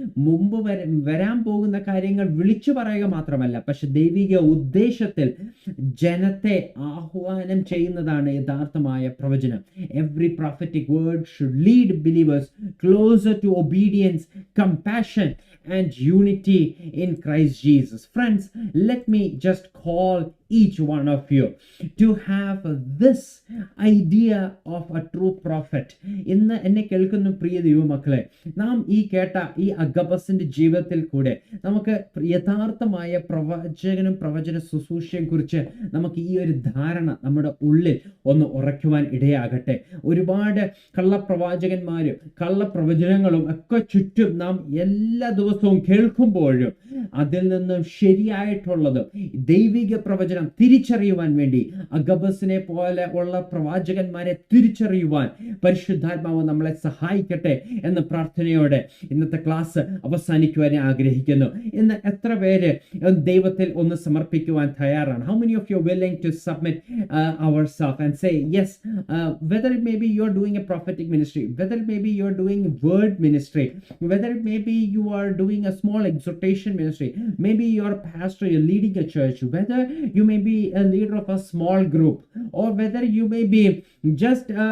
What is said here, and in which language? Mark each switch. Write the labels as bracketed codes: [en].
[ml] മുമ്പ് വരാൻ പോകുന്ന കാര്യങ്ങൾ വിളിച്ചു പറയുക മാത്രമല്ല, പക്ഷെ ദൈവിക ഉദ്ദേശത്തിൽ ജനത്തെ ആഹ്വാനം ചെയ്യുന്നതാണ് യഥാർത്ഥമായ പ്രവചനം. [en] Every prophetic word should lead believers closer to obedience, compassion and unity in Christ Jesus. Friends, let me just call each one of you to have this idea of a true prophet. [ml] ഇന്ന് എന്നെ കേൾക്കുന്ന പ്രിയ ദൈവമക്കളെ, നാം ഈ കേട്ട ഈ അഗബസിന്റെ ജീവിതത്തിൽ കൂടെ നമുക്ക് യഥാർത്ഥമായ പ്രവചകനും പ്രവചന ശുശ്രൂഷയെ കുറിച്ച് നമുക്ക് ഈ ഒരു ധാരണ നമ്മുടെ ഉള്ളിൽ ഒന്ന് ഉറയ്ക്കുവാൻ ഇടയാകട്ടെ. ഒരുപാട് കള്ളപ്രവാചകന്മാരും കള്ളപ്രവചനങ്ങളും ഒക്കെ ചുറ്റും നാം എല്ലാ ദിവസവും കേൾക്കുമ്പോഴും അതിൽ നിന്നും ശരിയായിട്ടുള്ളതും ദൈവിക പ്രവചനം നമുക്കറിയാം തിരിച്ചറിയുവാൻ വേണ്ടി അഗബസിനെ പോലെ ഉള്ള പ്രവാചകന്മാരെ തിരിച്ചറിയുവാൻ പരിശുദ്ധാത്മാവ് നമ്മളെ സഹായിക്കട്ടെ എന്ന പ്രാർത്ഥനയോടെ ഇന്നത്തെ ക്ലാസ് അവസാനിക്കുവാൻ ആഗ്രഹിക്കുന്നു. ഇന്ന് എത്ര പേര് ദൈവത്തിൽ ഒന്ന് സമർപ്പിക്കുവാൻ തയ്യാറാണ്? [en] How many of you are willing to submit ourselves and say yes, whether it may be you're doing a prophetic ministry, whether it may be you're doing word ministry, whether it may be you are doing a small exhortation ministry, maybe you're a pastor, you're leading a church, whether you may be a leader of a small group, or whether you may be just